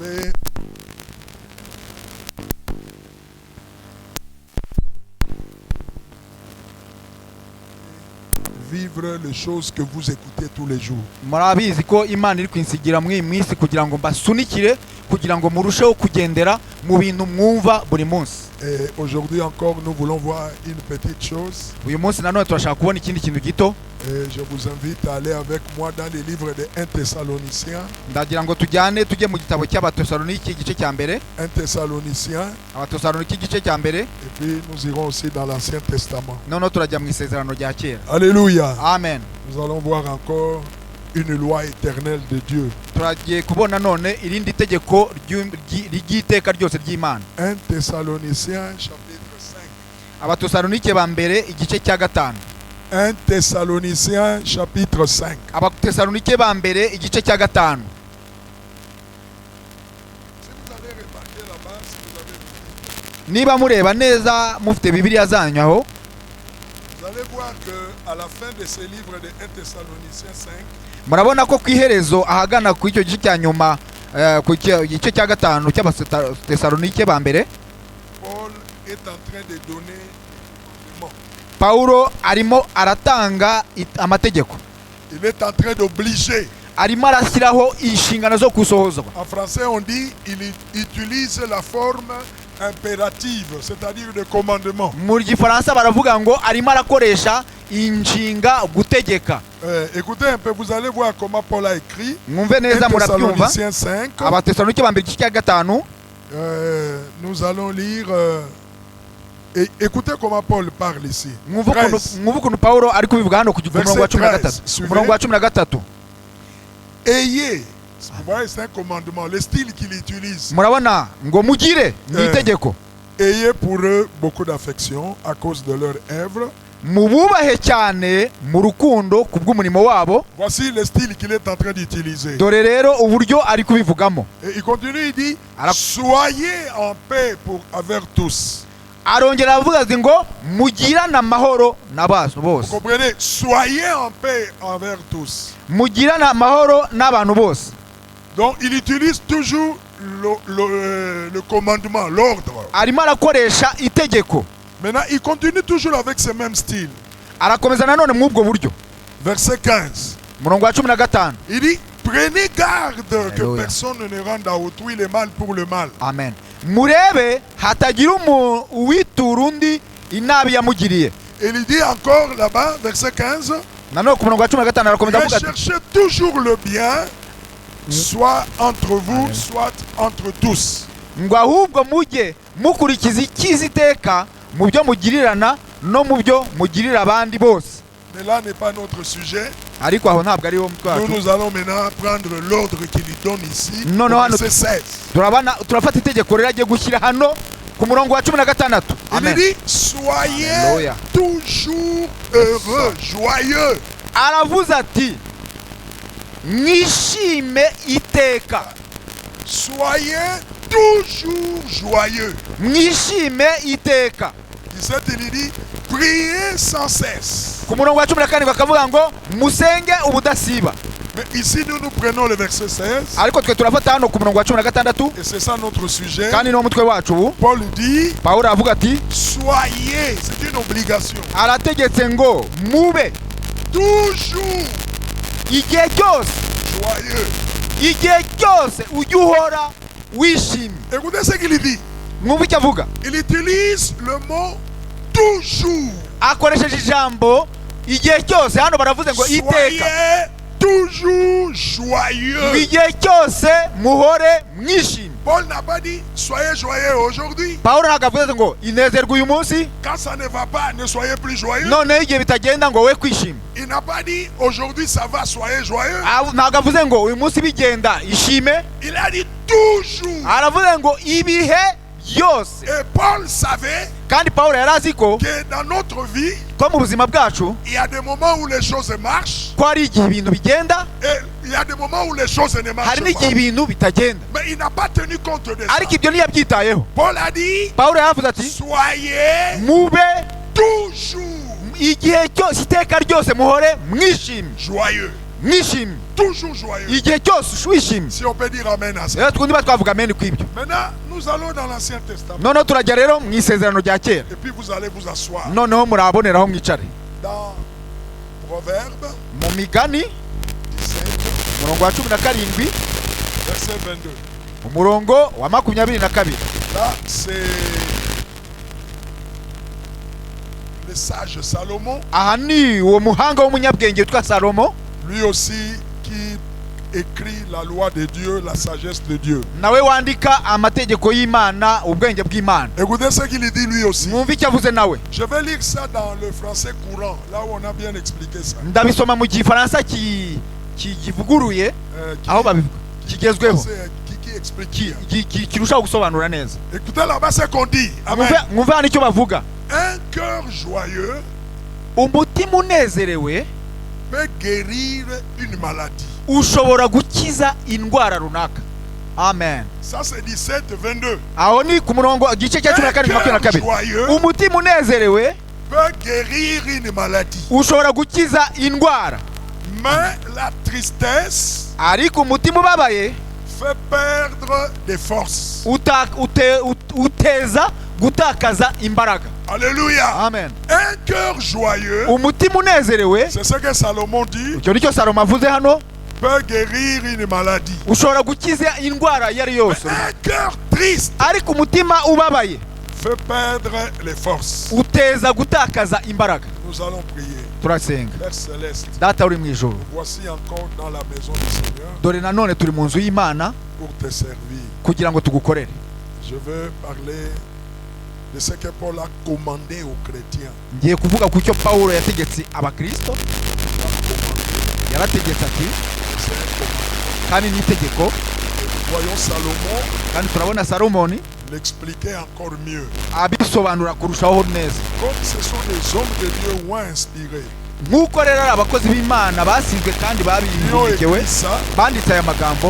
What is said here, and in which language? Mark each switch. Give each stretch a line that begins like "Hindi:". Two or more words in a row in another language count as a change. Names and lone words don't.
French: allez vivre les choses que vous écoutez tous les jours.
Kinyarwanda: murabizi ko Imana iri kwinsigira mu minsi kugira ngo mbasunikire kugira ngo murusheho kugendera mu bintu mwumva buri munsi.
French: Et aujourd'hui encore, nous voulons voir une petite chose.
Kinyarwanda: Uyu munsi nanone turashaka kubona ikindi kintu gito.
French: Et je vous invite à aller avec moi dans les livres de 1 Thessaloniciens.
Kinyarwanda: Ndagira ngo tujye mu gitabo cy'Abatesalonike igice cya mbere.
French: 1 Thessaloniciens.
Kinyarwanda: Abatesalonike igice cya mbere.
French: Et puis nous irons aussi dans l'Ancien Testament.
Kinyarwanda: Noneho turajya mu isezerano rya kera. Alléluia. Amen.
French: Nous allons voir encore une loi éternelle de Dieu.
Kinyarwanda: Turagiye kubona none irindi tegeko ry'iteka ryose ry'Imana.
French: 1 Thessaloniciens chapitre 5.
Kinyarwanda: Abatesalonike ba mbere igice cya gatanu.
French: 1 Thessaloniciens chapitre 5.
Kinyarwanda: Abatesalonike ba mbere igice cya gatanu.
French: Si vous avez remarqué là-bas, si vous avez...
Kinyarwanda: Niba mureba neza mufite Bibiliya zanyu aho,
French: Vous allez voir que à la fin de ce livre de 1 Thessaloniciens 5,
Kinyarwanda: murabona ko ku iherezo ahagana ku icyo gice cya nyuma ku gice cya gatanu cy'Abatesalonike ba mbere,
French: Paul est en train de donner des commandements.
Kinyarwanda: Paulo arimo aratanga amategeko.
French: Il est en train d'obliger.
Kinyarwanda: Arimo arashyiraho inshingano zo kusohozwa.
French: En français, on dit il utilise la forme impérative, c'est-à-dire de commandement.
Kinyarwanda: Mu gifaransa baravuga ngo arimo arakoresha inshinga gutegeka.
French: Écoutez un peu, vous allez voir comment Paul a écrit.
Kinyarwanda: Mwumve neza murabyumva.
French: Thessaloniciens 5.
Kinyarwanda: Abatesalonike ba mbere igice cya gatanu.
French: Nous allons lire. Et écoutez comment Paul parle ici.
Kinyarwanda: Mwumve ukuntu Paulo ari kubivuga hano ku murongo wa 13. Murongo wa 13.
French: Ayez. Vous voyez, c'est un commandement, le style qu'il utilise.
Kinyarwanda: Murabona ngo mugire ni itegeko.
French: Ayez pour eux beaucoup d'affection à cause de leur œuvre.
Kinyarwanda: Mububahe cyane mu rukundo kubw'umurimo wabo.
French: Voici le style qu'il est en train d'utiliser.
Kinyarwanda: Dore rero uburyo ari kubivugamo.
French: Et il continue, il dit soyez en paix avec tous.
Kinyarwanda: Arongera avuga ngo mugirane amahoro n'abantu bose.
French: Vous comprenez? Soyez en paix envers tous.
Kinyarwanda: Mugirane amahoro n'abantu bose.
French: Donc il utilise toujours le commandement, l'ordre.
Kinyarwanda: Arimo arakoresha itegeko.
French: Maintenant, il continue toujours avec ce même style.
Kinyarwanda: Arakomeza nanone mu ubwo buryo.
French: Verset 15.
Kinyarwanda: Murongo wa 15.
French: Il dit prenez garde que Alléluia. personne ne rende à autrui le mal pour le mal. Amen.
Kinyarwanda: Murebe hatagira uwitura undi inabi yamugiriye.
French: Et il dit encore là-bas, verset 15.
Kinyarwanda: Nanone ku murongo wa 15 arakomeza avuga ati
French: Recherchez toujours le bien, soit entre vous, soit entre tous.
Kinyarwanda: ngo ahubwo mujye mukurikiza icyiza iteka mu byo mugirirana no mu byo mugirira abandi bose.
French: Mais là n'est pas notre sujet.
Kinyarwanda: Ariko aho ntabwo ari wo mutwe wacu.
French: Nous allons maintenant prendre l'ordre qu'il lui donne ici. Non, non, Verset 16.
Kinyarwanda: turafata itegeko rero agiye gushyira hano ku murongo wa 16.
French: Il dit soyez Alléluia. toujours heureux, joyeux.
Kinyarwanda: Aravuze ati mwishime iteka.
French: Soyez toujours joyeux.
Kinyarwanda: Mwishime iteka.
French: 17, il dit priez sans cesse.
Kinyarwanda: Ku murongo wa 14 bakavuga ngo musenge ubudasiba.
French: Mais ici nous prenons le verset 16.
Kinyarwanda: Ariko twe turafata hano ku murongo wa 16
French: Et c'est ça notre sujet.
Kinyarwanda: kandi no mutwe wacu ubu.
French: Paul dit
Kinyarwanda: Paulo avuga ati
French: soyez, c'est une obligation.
Kinyarwanda: arategetse ngo mube
French: Toujours
Kinyarwanda: igihe cyose
French: joyeux.
Kinyarwanda: igihe cyose ujye uhora wishimye.
French: Écoutez ce qu'il dit.
Kinyarwanda: Mwumve icyo avuga.
French: Il utilise le mot toujours.
Kinyarwanda: Akoresheje ijambo igihe cyose. Hano baravuze ngo iteka.
French: Soyez toujours joyeux.
Kinyarwanda: Igihe cyose muhore mwishimye.
French: Paul n'a pas dit soyez joyeux aujourd'hui.
Kinyarwanda: Paulo ntabwo avuze ngo inezerwe uyu munsi.
French: Quand ça ne va pas, ne soyez plus joyeux.
Kinyarwanda: Noneho igihe bitagenda ngo we kwishima.
French: Il n'a pas dit aujourd'hui ça va, soyez joyeux.
Kinyarwanda: Ntabwo avuze ngo uyu munsi bigenda ishime.
French: Il a dit toujours.
Kinyarwanda: Aravuze ngo ibihe byose.
French: Et Paul savait
Kinyarwanda: Kandi Paulo yari azi ko
French: que dans notre vie,
Kinyarwanda: ko mu buzima bwacu
French: il y a des moments où les choses marchent
Kinyarwanda: ko hari igihe ibintu bigenda,
French: et il y a des moments où les choses ne marchent
Kinyarwanda: hari n'igihe
French: pas.
Kinyarwanda: ibintu bitagenda.
French: Mais il n'a pas tenu compte de ça.
Kinyarwanda: Ariko ibyo ntiyabyitayeho.
French: Paul a dit
Kinyarwanda: Paulo yaravuze ati
French: soyez
Kinyarwanda: mube
French: toujours
Kinyarwanda: igihe cyose iteka ryose muhore mwishimye
French: joyeux.
Kinyarwanda: mwishimye
French: toujours joyeux.
Kinyarwanda: igihe cyose wishimye.
French: Si on peut dire amen à ça.
Kinyarwanda: rero twundi twavuga amen kw'ibyo.
French: Maintenant, nous allons dans l'Ancien Testament.
Kinyarwanda: noneho turajya rero mu isezerano rya kera.
French: Et puis vous allez vous asseoir.
Kinyarwanda: noneho muraboneraho mwicare.
French: Dans Proverbe mu migani 17,
Kinyarwanda: umurongo wa 17
French: verset 22.
Kinyarwanda: umurongo wa 22.
French: Là, c'est le sage Salomon,
Kinyarwanda: aha ni uwo muhanga w'umunyabwenge witwa Salomo,
French: lui aussi qui écrit la loi de Dieu, la sagesse de Dieu.
Kinyarwanda: nawe wandika amategeko y'Imana, ubwenge bw'Imana.
French: Écoutez ce qu'il dit lui aussi.
Kinyarwanda: mwumve icyo avuze nawe.
French: Je vais lire ça dans le français courant, là où on a bien expliqué ça.
Kinyarwanda: ndabisoma mu gifaransa kivuguruye aho babivuga kigezweho
French: Qui explique.
Kinyarwanda: kirushaho gusobanura neza.
French: Écoutez là-bas ce qu'on dit. Amen.
Kinyarwanda: mwumve hano icyo bavuga.
French: Un cœur joyeux
Kinyarwanda: umutima unezerewe
French: peut guérir une maladie.
Kinyarwanda: ushobora gukiza indwara runaka. amen.
French: Ça c'est 17, 22.
Kinyarwanda: aho ni ku murongo igice cya 17:22.
French: joyeux
Kinyarwanda: umutima unezerewe
French: peut guérir une maladie.
Kinyarwanda: ushobora gukiza indwara,
French: Mais la tristesse
Kinyarwanda: ariko umutima ubabaye
French: fait perdre des forces.
Kinyarwanda: uteza gutakaza imbaraga. Alléluia. amen.
French: Un cœur joyeux,
Kinyarwanda: umutima unezerewe,
French: c'est ce que Salomon dit,
Kinyarwanda: icyo nicyo Salomo avuze hano,
French: peut guérir une maladie.
Kinyarwanda: ushobora gukiza indwara iyo ari yose.
French: Un cœur triste
Kinyarwanda: ariko umutima ubabaye
French: fait perdre les forces.
Kinyarwanda: uteza gutakaza imbaraga.
French: Nous allons prier.
Kinyarwanda: turasenga.
French: Père Céleste,
Kinyarwanda: data uri mu ijoro,
French: voici encore dans la maison du Seigneur
Kinyarwanda: dore nanone turi mu nzu y'Imana
French: pour te servir.
Kinyarwanda: kugira ngo tugukorere.
French: Je veux parler de ce que Paul a commandé aux chrétiens.
Kinyarwanda: ngiye kuvuga ku cyo Pawulo yategetse abakristo. yarategetse ati
French: C'est un commandement.
Kinyarwanda: kandi n'itegeko,
French: Et nous voyons Salomon
Kinyarwanda: kandi turabona Salomoni
French: l'expliquer encore mieux.
Kinyarwanda: abisobanura kurushaho neza.
French: Comme ce sont des hommes de Dieu ou inspirés,
Kinyarwanda: nk'uko rero ari abakozi b'Imana basizwe kandi
French: ils ont
Kinyarwanda: babihugurikiwe,
French: écrit ça.
Kinyarwanda: banditse aya magambo,